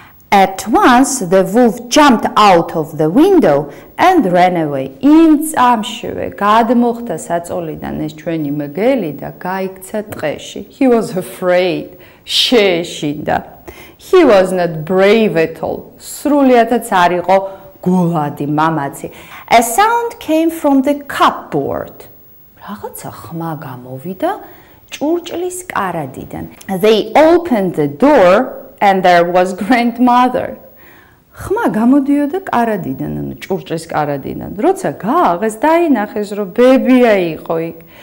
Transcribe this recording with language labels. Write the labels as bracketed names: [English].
[English] At once the wolf jumped out of the window and ran away. [Georgian] იმ წამშივე გადმოხდა საწოლიდან ეს ჩვენი მგელი და გაიქცა ტყეში. [English] He was afraid. შეეშინდა. He was not brave at all. [Georgian] სრულიადაც არ იყო გულადი მამაცი. [English] A sound came from the cupboard. [Georgian] რაღაცა ხმა გამოვიდა ჭურჭლის კარადიდან. [English] They opened the door and there was grandmother. [Georgian] ხმა გამოდიოდა კარადიდან, ანუ ჭურჭლის კარადიდან. როცა გააღეს, დაინახეს, რომ ბებია იყო იქ.